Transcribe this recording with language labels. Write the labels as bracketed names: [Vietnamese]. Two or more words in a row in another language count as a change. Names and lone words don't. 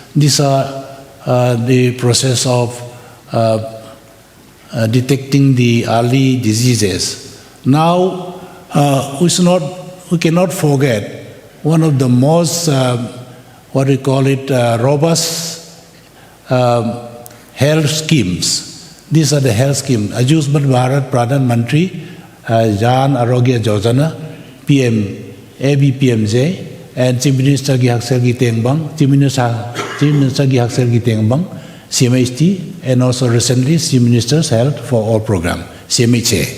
[English] These are the process of detecting the early diseases. Now, we cannot forget one of the most, robust health schemes. These are the health schemes. Ayushman Bharat Pradhan Mantri Jan Arogya Yojana, PM, ABPMJ, and Chief Minister Gihaksel Gitengbang, Chief Minister Gihaksel Gitengbang, CMHT, and also recently Chief Minister's Health for All Program, CMHA.